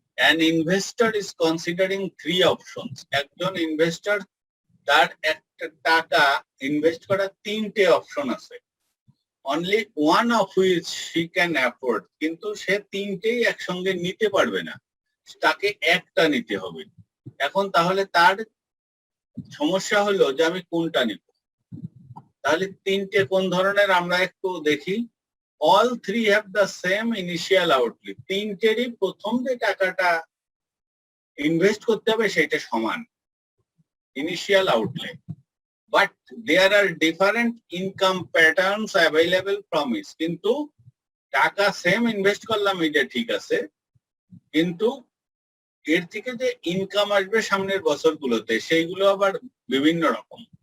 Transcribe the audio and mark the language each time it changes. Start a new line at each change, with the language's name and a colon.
English: An investor is considering 3 options.
Bangla: একজন investor, তার একটা টাকা ইনভেস্ট করার 3টে অপশন আছে।
English: Only one of which she can afford,
Bangla: কিন্তু সে 3টেই একসঙ্গে নিতে পারবে না, তাকে একটা নিতে হবে। এখন তাহলে তার সমস্যা হলো যে আমি কোনটা নিব। তাহলে 3টে কোন ধরনের আমরা একটু দেখি।
English: All three have the same initial outlay.
Bangla: 3টেরই প্রথম যে টাকাটা ইনভেস্ট করতে হবে সেটা সমান initial outlay,
English: But there are different income patterns available from it.
Bangla: কিন্তু টাকা সেম ইনভেস্ট করলাম, এটা ঠিক আছে, কিন্তু এর থেকে যে ইনকাম আসবে সামনের বছরগুলোতে সেইগুলো আবার বিভিন্ন রকম।